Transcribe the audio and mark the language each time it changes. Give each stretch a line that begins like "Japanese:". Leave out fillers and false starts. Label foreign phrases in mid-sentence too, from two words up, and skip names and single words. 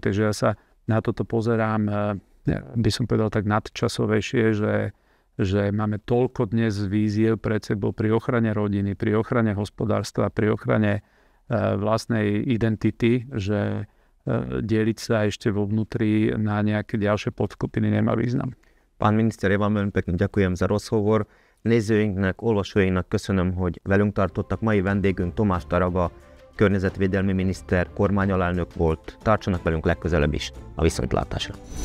Slovak: Takže ja sa na toto pozerám, by som povedal tak nadčasovejšie, že máme toľko dnes víziev pred sebou pri ochrane rodiny, pri ochrane hospodárstva, pri ochrane vlastnej identity, že deliť sa ešte vo vnútri na nejaké ďalšie podskupiny nemá význam. Pán miniszter, én vám pekne ďakujem za rozhovor.
Hungarian: Nézőinknek, olvasóinknak köszönöm, hogy velünk tartottak. Mai vendégünk Tomás Taraga, környezetvédelmi miniszter, kormányalelnök volt. Tartsanak velünk legközelebb is. A viszontlátásra!